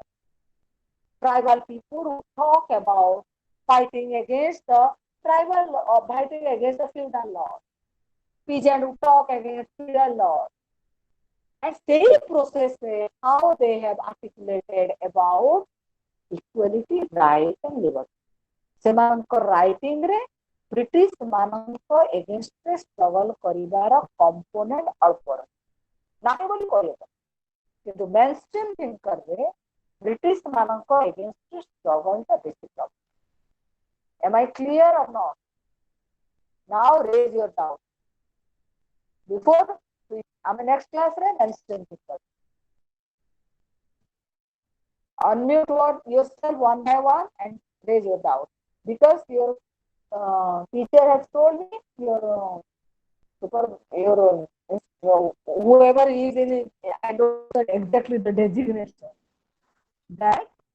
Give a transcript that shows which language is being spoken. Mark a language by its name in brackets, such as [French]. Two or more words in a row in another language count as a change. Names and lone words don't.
[English] Tribal people would talk about fighting against the tribal or fighting against the feudal laws. Peasant who talk against feudal laws. And same process में how they have articulated about equality, right and liberty. [Odia] ସେମାନଙ୍କ writing ରେ ବ୍ରିଟିଶ ମାନଙ୍କ against ରେ struggle କରିବାର component ଅଳ୍ପ ନାହିଁ ବୋଲି କହିବ କିନ୍ତୁ [English] mainstream thinker [Odia] ରେ ବ୍ରିଟିଶ ମାନଙ୍କ against ରେ struggle ଟା ବେଶୀ problem. [English] Am I clear or not? Now raise your doubt. Before ଆମେ next class ରେ mainstream thinker. Unmute yourself one by one and raise your doubt because your teacher has told me your whoever is in it, I don't know exactly the designation that